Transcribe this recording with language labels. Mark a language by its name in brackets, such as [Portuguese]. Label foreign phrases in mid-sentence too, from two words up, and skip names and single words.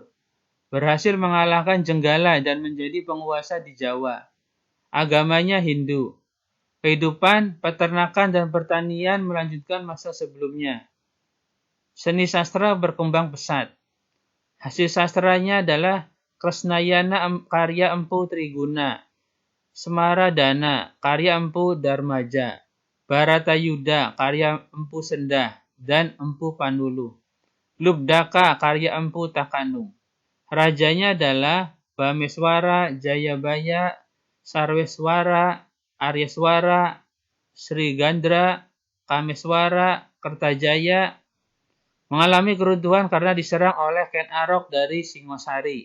[Indonesian] Berhasil mengalahkan Jenggala dan menjadi penguasa di Jawa. Agamanya Hindu. Kehidupan, peternakan, dan pertanian melanjutkan masa sebelumnya. Seni sastra berkembang pesat. Hasil sastranya adalah Kresnayana karya Empu Triguna, Semaradana karya Empu Darmaja, Baratayuda karya Empu Sendah, dan Empu Panulu. Lubdaka karya Empu Takanung. Rajanya adalah Bameswara, Jayabaya, Sarweswara, Aryaswara, Srigandra, Kameswara, Kertajaya. Mengalami keruntuhan karena diserang oleh Ken Arok dari Singosari.